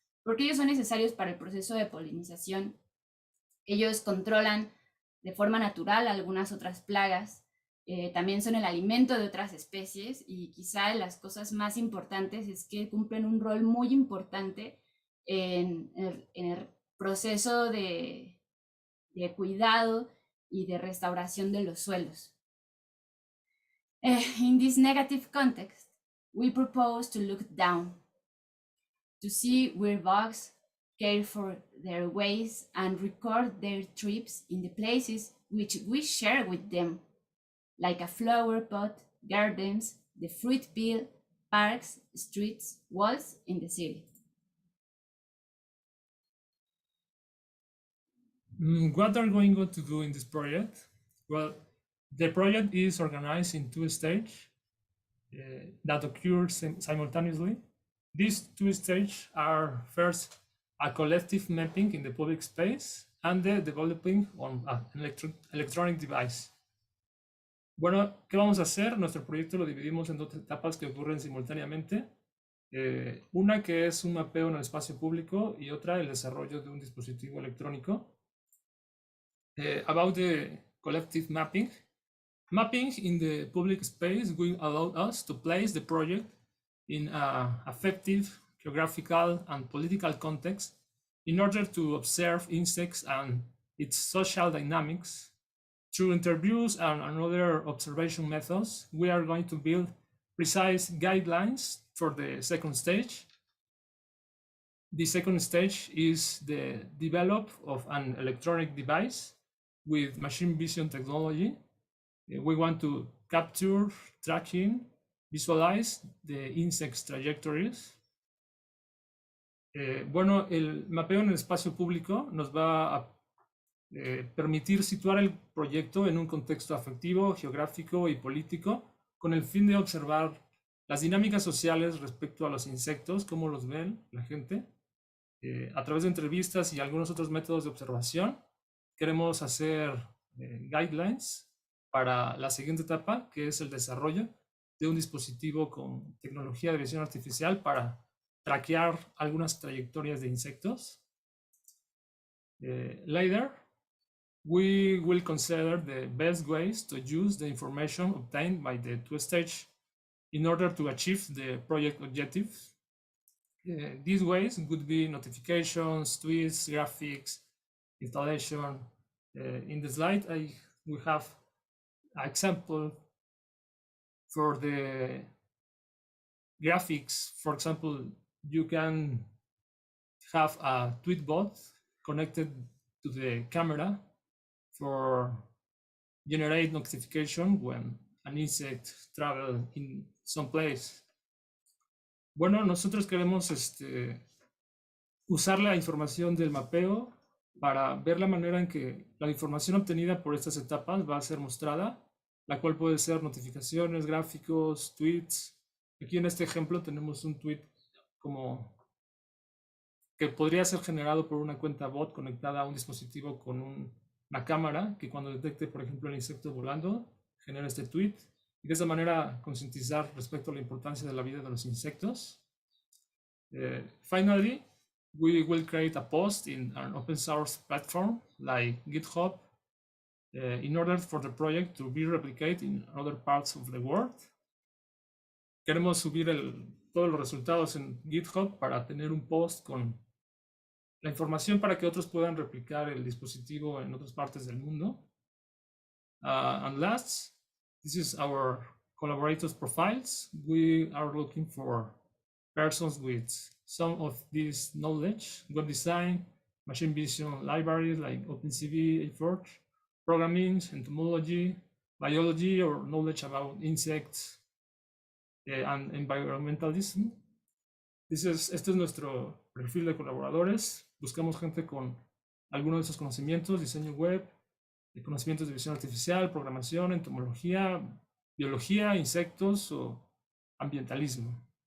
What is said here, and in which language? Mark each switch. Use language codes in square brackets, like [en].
[es] porque ellos son necesarios para el proceso de polinización. Ellos controlan de forma natural algunas otras plagas, también son el alimento de otras especies y quizá las cosas más importantes es que cumplen un rol muy importante en el proceso de cuidado y de restauración de los suelos. [en] In this negative context, we propose to look down, to see where bugs care for their ways and record their trips in the places which we share with them, like a flower pot, gardens, the fruit field, parks, streets, walls in the city. What are we going to do in this project? Well, the project is organized in two stages that occur simultaneously. These two stages are first a collective mapping in the public space and the developing on an electronic device. [es] Bueno, ¿qué vamos a hacer? Nuestro proyecto lo dividimos en dos etapas que ocurren simultáneamente. Una que es un mapeo en el espacio público y otra el desarrollo de un dispositivo electrónico. [en] About the collective mapping. Mapping in the public space will allow us to place the project in an effective geographical and political context in order to observe insects and its social dynamics. Through interviews and other observation methods, we are going to build precise guidelines for the second stage. The second stage is the development of an electronic device with machine vision technology. We want to capture, tracking, visualize the insects' trajectories. [es] Bueno, el mapeo en el espacio público nos va a permitir situar el proyecto en un contexto afectivo, geográfico y político con el fin de observar las dinámicas sociales respecto a los insectos, cómo los ven la gente. A través de entrevistas y algunos otros métodos de observación, queremos hacer guidelines para la siguiente etapa, que es el desarrollo de un dispositivo con tecnología de visión artificial para traquear algunas trayectorias de insectos. [en] Later, we will consider the best ways to use the information obtained by the two stages in order to achieve the project objectives. These ways would be notifications, tweets, graphics, installation. In the slide, we have an example for the graphics. For example, you can have a tweet bot connected to the camera for generate notification when an insect travel in some place. [es] Bueno, nosotros queremos usar la información del mapeo para ver la manera en que la información obtenida por estas etapas va a ser mostrada, la cual puede ser notificaciones, gráficos, tweets. Aquí en este ejemplo tenemos un tweet como que podría ser generado por una cuenta bot conectada a un dispositivo con una cámara que cuando detecte, por ejemplo, el insecto volando, genera este tweet y de esa manera concientizar respecto a la importancia de la vida de los insectos. [en] Finally, we will create a post in an open source platform like GitHub in order for the project to be replicated in other parts of the world. [es] Queremos subir todos los resultados en GitHub para tener un post con la información para que otros puedan replicar el dispositivo en otras partes del mundo. [en] And last, this is our collaborators profiles. We are looking for persons with some of this knowledge: web design, machine vision libraries like OpenCV, A4, programming, entomology, biology, or knowledge about insects and environmentalism. [es] Este es nuestro perfil de colaboradores. Buscamos gente con algunos de esos conocimientos: diseño web, conocimientos de visión artificial, programación, entomología, biología, insectos o ambientalismo.